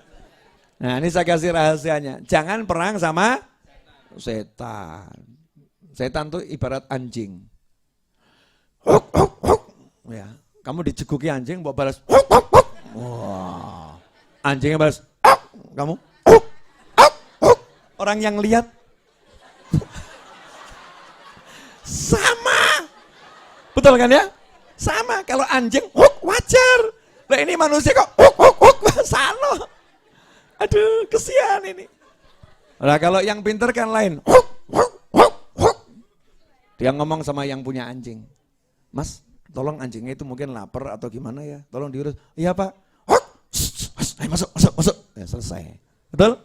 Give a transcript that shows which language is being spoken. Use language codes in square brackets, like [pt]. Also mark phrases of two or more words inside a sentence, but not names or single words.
[id] Nah ini saya kasih rahasianya, jangan perang sama setan. Setan tuh ibarat anjing. Huk, huk, huk. Ya, kamu diceguki anjing, mau balas huk, huk, huk. Wah, anjingnya balas huk. Kamu huk, huk, huk. Orang yang lihat sama, betul kan ya? Sama, kalau anjing huk wajar. Lah ini manusia kok huk, huk, huk. Sano. Aduh, kesian ini. Nah kalau yang pinter kan lain. Huk, huk, huk, huk. Dia ngomong sama yang punya anjing. Mas, tolong anjingnya itu mungkin lapar atau gimana ya. Tolong diurus. Iya pak. Huk, ayo masuk. Ya selesai. Betul?